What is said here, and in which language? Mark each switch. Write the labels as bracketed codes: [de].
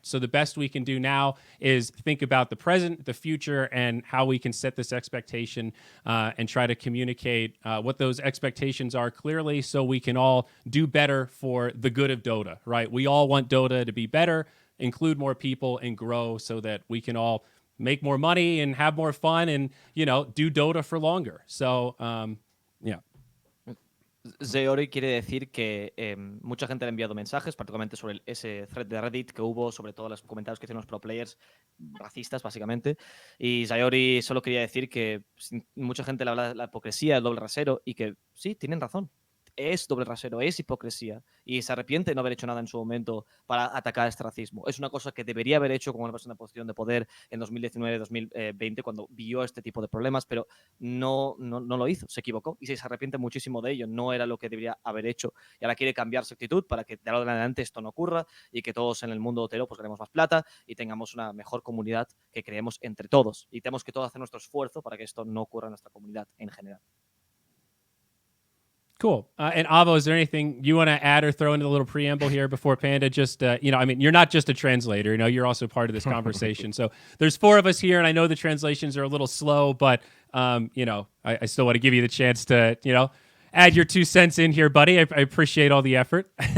[en] So the best we can do now is think about the present, the future, and how we can set this expectation and try to communicate what those expectations are clearly so we can all do better for the good of Dota, right? We all want Dota to be better, include more people, and grow so that we can all make more money and have more fun and, do Dota for longer. So, yeah. [es] Zyori quiere decir que mucha gente le ha enviado mensajes, particularmente sobre ese thread de Reddit que hubo, sobre todo los comentarios que hicieron los pro players racistas, básicamente. Y Zyori solo quería decir que mucha gente le habla de la hipocresía, el doble rasero, y que sí, tienen razón. Es doble rasero, es hipocresía, y se arrepiente de no haber hecho nada en su momento para atacar este racismo. Es una cosa que debería haber hecho como una persona en posición de poder en 2019-2020 cuando vio este tipo de problemas, pero no lo hizo, se equivocó y se arrepiente muchísimo de ello. No era lo que debería haber hecho y ahora quiere cambiar su actitud para que de ahora en adelante esto no ocurra y que todos en el mundo dotero pues ganemos más plata y tengamos una mejor comunidad que creemos entre todos, y tenemos que todos hacer nuestro esfuerzo para que esto no ocurra en nuestra comunidad en general. [en] Cool. And Avo, is there anything you want to add or throw into a little preamble here before Panda? Just, you're not just a translator, you're also part of this conversation. So there's 4 of us here, and I know the translations are a little slow, but, I still want to give you the chance to, add your 2 cents in here, buddy. I appreciate all the effort.